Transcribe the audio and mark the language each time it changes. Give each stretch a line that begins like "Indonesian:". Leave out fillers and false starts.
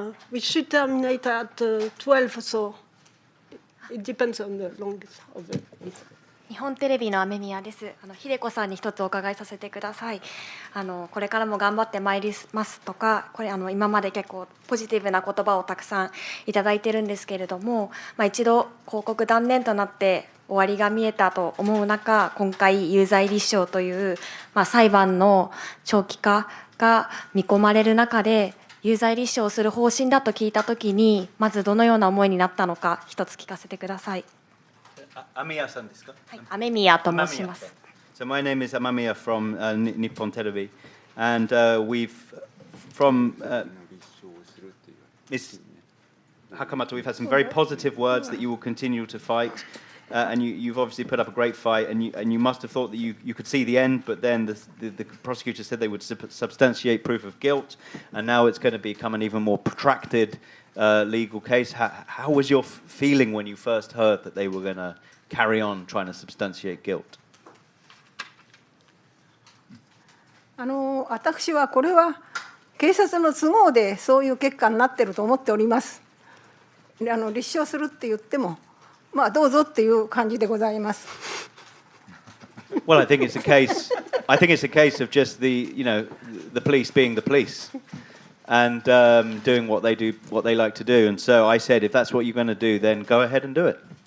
English: We should terminate at 12, so it depends on the length of the.
Japanese: 日本テレビの雨宮です。秀子さんに一つお伺いさせてください。これからも頑張ってまいりますとか、これ今まで結構ポジティブな言葉をたくさんいただいてるんですけれども、一度広告断念となって終わりが見えたと思う中、今回有罪立証という、裁判の長期化が見込まれる中で有罪立証をする方針だと聞いたときに、まずどのような思いになったのか一つ聞かせてください。 Amamiyaさんですか？はい、雨宮と申します。
English: So my name is Amamiya from Nippon Television, and we've from Ms. Hakamata, we've had some very positive words that you will continue to fight, and you've obviously put up a great fight, and you must have thought that you could see the end, but then the prosecutor said they would substantiate proof of guilt, and now it's going to become an even more protracted legal case. How was your feeling when you first heard that they were going to carry on trying to substantiate guilt?
Japanese: 私はこれは警察の都合でそういう結果になっていると思っております。立証するって言っても、まあどうぞっていう感じでございます。
English: Well, I think it's a case. I think it's a case of just the police being the police, and doing what they do, what they like to do. And so I said, if that's what you're going to do, then go ahead and do it.